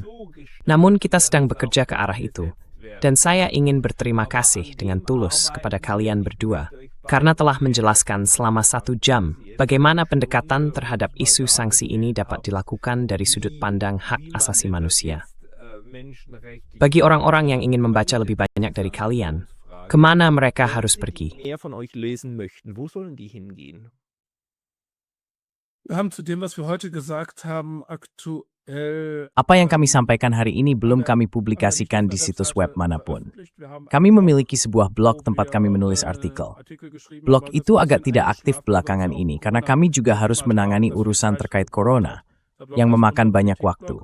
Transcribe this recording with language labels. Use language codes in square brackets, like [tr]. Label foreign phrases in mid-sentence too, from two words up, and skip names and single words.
[id] Namun kita sedang bekerja ke arah itu. Dan saya ingin berterima kasih dengan tulus kepada kalian berdua karena telah menjelaskan selama 1 jam bagaimana pendekatan terhadap isu sanksi ini dapat dilakukan dari sudut pandang hak asasi manusia. Bagi orang-orang yang ingin membaca lebih banyak dari kalian, kemana mereka harus pergi? [de] Mehr von euch lesen möchten, wo sollen die hingehen? Wir haben zu dem, was wir heute gesagt haben, aktuell [id] Apa yang kami sampaikan hari ini belum kami publikasikan di situs web manapun. Kami memiliki sebuah blog tempat kami menulis artikel. Blog itu agak tidak aktif belakangan ini karena kami juga harus menangani urusan terkait corona yang memakan banyak waktu.